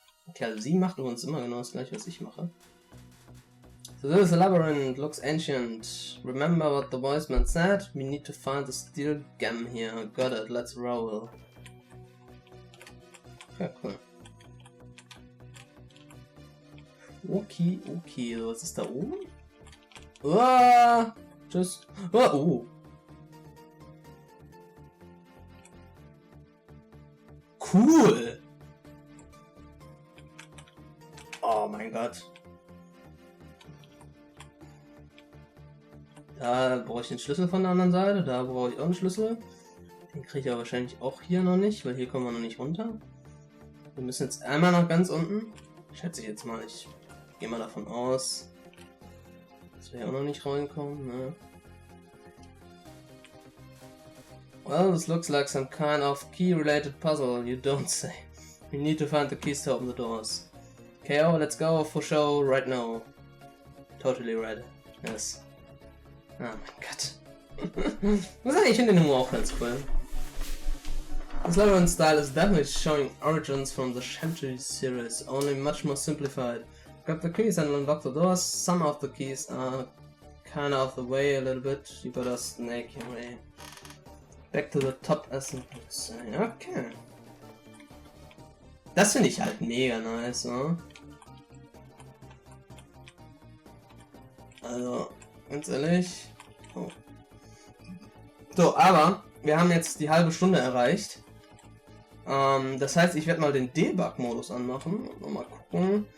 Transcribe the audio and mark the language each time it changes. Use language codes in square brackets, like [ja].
[de] Okay, also sie macht übrigens immer genau das gleiche, was ich mache. [en] So this labyrinth looks ancient. Remember what the voice man said? We need to find the steel gem here. Got it, let's roll. Okay, cool. [de] Okay, was ist da oben? Ah, tschüss. Oh. [en] Cool. [de] Oh mein Gott. Da brauche ich den Schlüssel von der anderen Seite, da brauche ich auch einen Schlüssel. Den kriege ich aber wahrscheinlich auch hier noch nicht, weil hier kommen wir noch nicht runter. Wir müssen jetzt einmal nach ganz unten. Schätze ich jetzt mal, ich gehe mal davon aus, dass wir hier auch noch nicht reinkommen. Ne? [en] Well, this looks like some kind of key-related puzzle, you don't say. We need to find the keys to open the doors. KO, let's go for show right now. Totally ready. Yes. [de] Oh mein Gott. Ich finde den Humor auch ganz cool. [en] This labyrinth style is definitely showing origins from the Shanty series, only much more simplified. Grab the keys and unlock the doors. Some of the keys are kind of the way a little bit. You gotta snake your way back to the top as it would say. Okay. [de] Das finde ich halt mega nice, ne? Also, ganz ehrlich. Oh. So, aber wir haben jetzt die halbe Stunde erreicht. Das heißt, ich werde mal den Debug-Modus anmachen und mal gucken.